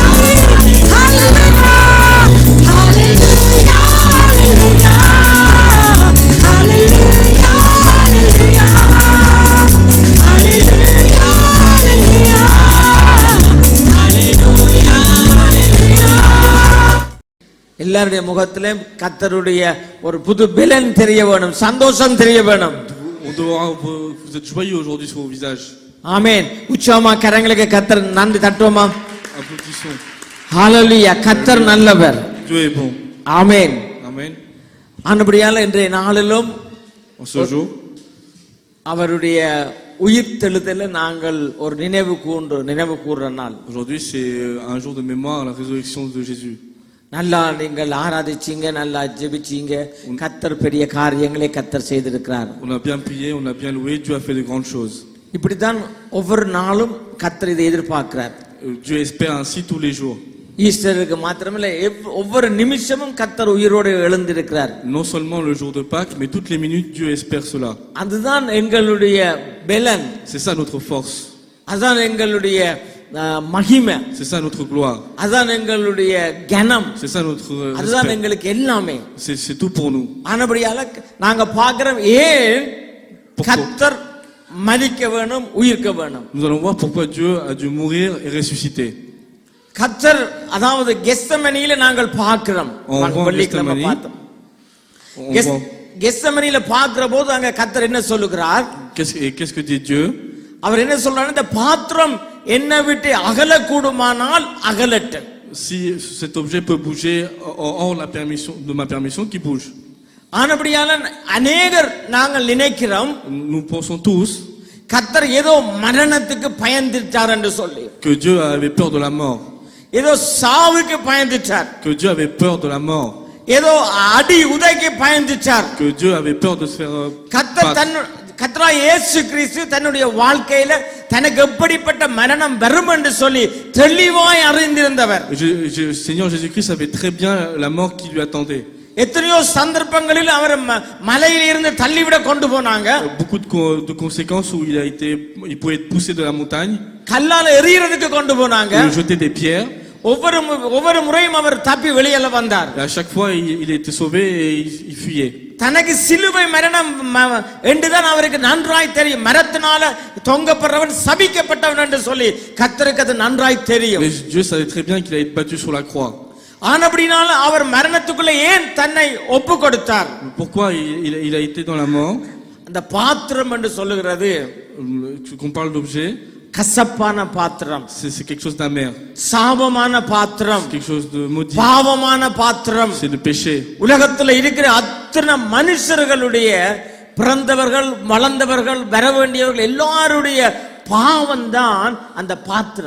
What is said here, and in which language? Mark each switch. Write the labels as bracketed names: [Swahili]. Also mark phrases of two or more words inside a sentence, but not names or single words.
[Tamil] ஹalleluya, ஹalleluya, ஹalleluya, ஹalleluya, ஹalleluya, ஹalleluya, ஹalleluya, ஹalleluya. எல்லாருடைய முகத்திலும் கர்த்தருடைய ஒரு புது பலன் தெரிய வேணும், சந்தோஷம் தெரிய வேணும். [French] On doit, vous êtes joyeux aujourd'hui sur vos visages. [Tamil] ஆமென். உச்சமா கரங்களுக்கு கர்த்தர் நன்றி தட்டுவோமா? [French] Applaudissons. [Tamil] ஹalleluya. கர்த்தர் நல்லவர். [French] Dieu est bon. [Tamil] ஆமென். [French] Amen. [Tamil] ஆனபடியால் இன்றைய நாளிலும் [French] En ce jour, [Tamil] அவருடைய உயிர்த்தெழுதலை நாங்கள் ஒரு நினைவு கூர்ற நாள். [French] Aujourd'hui, c'est un jour de mémoire, la résurrection de Jésus. [Tamil] நல்லா நீங்கள் ஆராதிச்சீங்க, நல்லா ஜெபிச்சீங்க. கர்த்தர் பெரிய காரியங்களை கர்த்தர் செய்திருக்கிறார். [French] On a bien prié, on a bien loué, Dieu a fait de grandes choses. [Tamil] இப்படித்தான் ஒவ்வொரு நாளும் கர்த்தர் இதை எதிர்பார்க்கிறார். [French] Dieu espère ainsi tous les jours. [Tamil] ஈஸ்டருக்கு மாத்திரமல்ல, ஒவ்வொரு நிமிஷமும் கர்த்தர் உயிரோடு எழுந்திருக்கிறார். [French] Non seulement le jour de Pâques, mais toutes les minutes, Dieu espère cela. [Tamil] அதுதான் எங்களுடைய பெலன், [French] C'est ça notre force. [Tamil] அதுதான் எங்களுடைய மகிமை, [French] C'est ça notre gloire. [Tamil] அதுதான் எங்களுடைய கனம், [French] C'est ça notre [Tamil] அதுதான் [French] respect. [Tamil] எங்களுக்கு எல்லாமே. [French] C'est tout pour nous. [Tamil] ஆனபடியால நாங்க பார்க்கிறோம், ஏன் கர்த்தர் மரிக்க வேணும், உயிர்க்க வேணும். [French] Nous allons voir pourquoi Dieu a dû mourir et ressusciter. [Tamil] கர்த்தர் அதாவது கெத்செமனியில நாங்கள் பார்க்கிறோம். வெள்ளிக்கிழமை பார்த்தோம். [French] On voit. [Tamil] கெத்செமனியில பார்க்கிற போது அங்க கர்த்தர் என்ன சொல்லுகிறார்? [French] Qu'est-ce que dit Dieu? [Tamil] அவர் என்ன சொல்றாரு? இந்த பாத்திரம் என்னை விட்டு அகலக்கூடுமானால் அகலட்டும். [French] Si cet objet peut bouger hors de ma permission, qu'il bouge. [Tamil] ஆனபடியால அநேகர் நாங்கள் நினைக்கிறோம், [French] Nous pensons tous [Tamil] கர்த்தர் ஏதோ மரணத்துக்கு பயந்துட்டார் என்று சொல்லி, [French] que Dieu avait peur de la mort, [Tamil] ஏதோ சாவுக்கு பயந்துட்டார், [French] que Dieu avait peur de la mort, [Tamil] ஏதோ அடி உதைக்கு பயந்துட்டார். [French] que Dieu avait peur de se faire [Tamil] கர்த்தராகிய இயேசு கிறிஸ்து தன்னுடைய வாழ்க்கையில தனக்கு எப்படிப்பட்ட மரணம் வரும் என்று சொல்லி தெளிவாய் அறிந்திருந்தவர். [French] Seigneur Jésus-Christ savait très bien la mort qui lui attendait. [Tamil] எத்தனையோ சந்தர்ப்பங்களில் அவர் மலையில இருந்து தள்ளிவிட கொண்டு போனாங்க. [French] Beaucoup de conséquences où il pouvait être poussé de la montagne, [Tamil] கல்லால எறியறதுக்கு கொண்டு போனாங்க. [French] jeter des pierres. [Tamil] ஒவ்வொரு முறையும் அவர் தப்பி வெளியில வந்தார். [French] Et à chaque fois il était sauvé et il fuyait. [Tamil] தனக்கு சிலுவை மரணம் என்றுதான் அவருக்கு நன்றாய் தெரியும். மரத்தினால தொங்கப்படுறவன் சபிக்கப்பட்டவன் என்று சொல்லி கர்த்தருக்கு அது நன்றாய் தெரியும். [French] Mais Dieu savait très bien qu'il allait être battu sur la croix. [Tamil] ஆனபடினால அவர் மரணத்துக்குள்ள ஏன் தன்னை ஒப்பு கொடுத்தார்? [French] Pourquoi il a été dans la mort? [Tamil] அந்த பாத்திரம் என்று சொல்லுகிறது, [French] Qu'on parle d'objet, [Tamil] கசப்பான பாத்திரம், [French] c'est quelque chose d'amer, [Tamil] சாபமான பாத்திரம், [French] c'est quelque chose de maudit, [Tamil] பாவமான பாத்திரம். [French] c'est le péché. [Tamil] உலகத்துல இருக்கிற அத்தனை மனுஷர்களுடைய பிறந்தவர்கள், வளர்ந்தவர்கள், வர வேண்டியவர்கள் எல்லாருடைய பாவம் தான் அந்த பாத்திரம்.